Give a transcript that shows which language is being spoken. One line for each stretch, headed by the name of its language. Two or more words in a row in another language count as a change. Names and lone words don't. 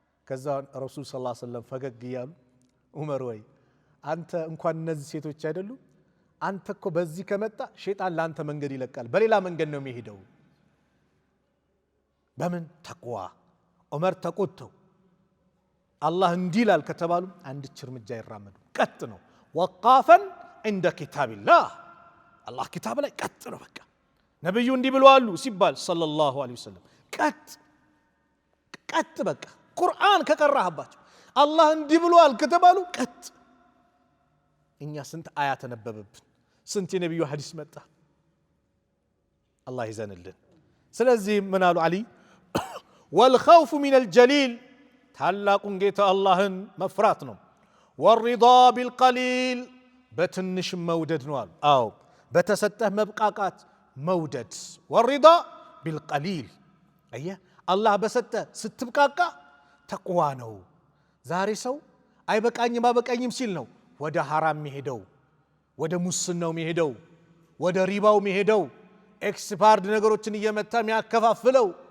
Amharic: ከዛ ረሱል
Arabic: صلى الله عليه وسلم
Amharic: ፈገግ ይያሉ ዑመር ወይ አንተ እንኳን እነዚህ ሴቶች አይደሉ አንተ እኮ በዚህ ከመጣ ሸይጣን ላንተ መንገድ ይለቃል በሌላ መንገድ ነው የሚሄደው በምን ተቅዋ ዑመር ተቆጥተው አላህ እንዲላል ከተባሉ አንድች እርምጃ ይራመዱ ቀጥ ነው ወቃፈን
Arabic: عند كتاب الله
Amharic: አላህ ኪታብ ላይ ቀጥ ነው በቃ ነብዩ እንዲህ ብለዋል ሲባል
Arabic: صلى الله عليه وسلم
Amharic: ቀጥ በቃ ቁርአን ከቀራህባቸው አላህ እንዲህ ብለዋል ከተባሉ ቀጥ እኛ ስንት አያት ተነበበብን ስንት የነብዩ ሐዲስ መጣ አላህ ይዘንልን ስለዚህ ምን አሉ አሊ
Arabic: والخوف من الجليل
Amharic: ታላቁን ጌታ አላህን መፍራት ነው
Arabic: والرضا بالقليل
Amharic: በትንሽ መውደድ ነው አሉ አዎ በተሰጠህ መብቃቃት መውደድ
Arabic: والرضا بالقليل
Amharic: አየ አላህ በሰጠ ስትብቃቃ ተቅዋ ነው ዛሬ ሰው አይበቃኝም ሲል ነው ወደ ሐራም የሚሄደው ወደ ሙስናው የሚሄደው ወደ ሪባው የሚሄደው ኤክስፓርድ ነገሮችን እየመታ የሚያከፋፍለው